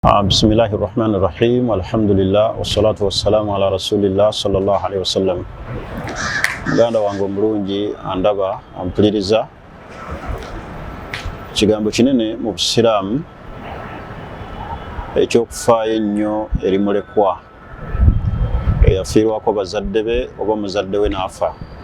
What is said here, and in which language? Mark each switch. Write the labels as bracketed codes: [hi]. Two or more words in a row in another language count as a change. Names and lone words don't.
[ar] بسم الله الرحمن الرحيم، الحمد لله، والصلاة والسلام على رسول الله صلى الله عليه وسلم. [lg] Muganda wange omulungi andaba ampuliriza, kigambo kinene mu Busiraamu ekyokufaayo ennyo eri mulekwa eyafiirwako bazadde be oba muzadde we n'afa.